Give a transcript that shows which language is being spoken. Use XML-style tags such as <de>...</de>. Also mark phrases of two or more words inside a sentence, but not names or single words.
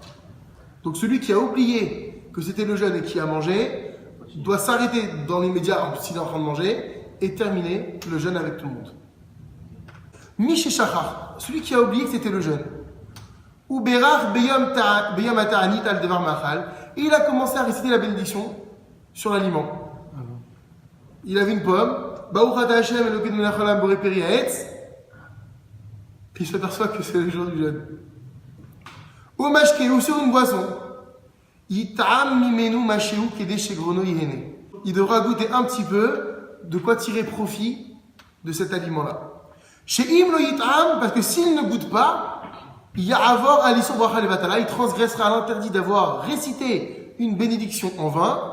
<fr>Donc celui qui a oublié que c'était le jeûne et qui a mangé, doit s'arrêter dans l'immédiat s'il est en train de manger et terminer le jeûne avec tout le monde.</fr> <he>מי ששכח,</he> <fr>celui qui a oublié que c'était le jeûne.</fr> <he>ו בירך ביום התענית על דבר מאכל,</he> <fr>et il a commencé à réciter la bénédiction sur l'aliment. Il avait une pomme,</fr> <he>ברוך אתה השם אלקינו מלך העולם בורא פרי העץ,</he> <fr>puis il s'aperçoit que c'est le jour du jeûne.</fr> <he>או משקה,</he> <fr>ou sur une boisson. Il devra goûter un petit peu de quoi tirer profit de cet aliment-là. Parce que s'il ne goûte pas, il transgressera l'interdit d'avoir récité une bénédiction en vain.</fr>